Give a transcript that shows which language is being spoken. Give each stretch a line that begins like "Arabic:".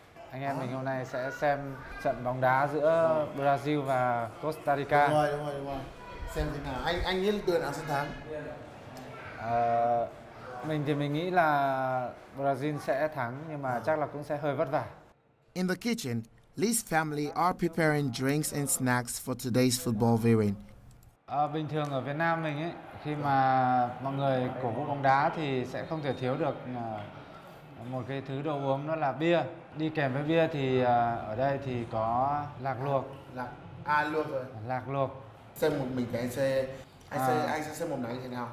Vietnamese: Anh em mình hôm nay sẽ xem trận bóng đá giữa Brazil và Costa Rica. Đúng rồi. Xem thế nào. Anh nghĩ đội nào sẽ thắng? Mình nghĩ là Brazil sẽ thắng nhưng mà chắc là cũng sẽ hơi vất vả.
English: In the kitchen, Lee's family are preparing drinks and snacks for today's football viewing.
Vietnamese: Bình thường ở Việt Nam mình ấy, khi mà mọi người cổ vũ bóng đá thì sẽ không thể thiếu được một cái thứ đồ uống, đó là bia. Đi kèm với bia thì ở đây thì có lạc luộc. Luộc rồi. Lạc luộc. Xem một mình cái anh sẽ xem một này như thế nào?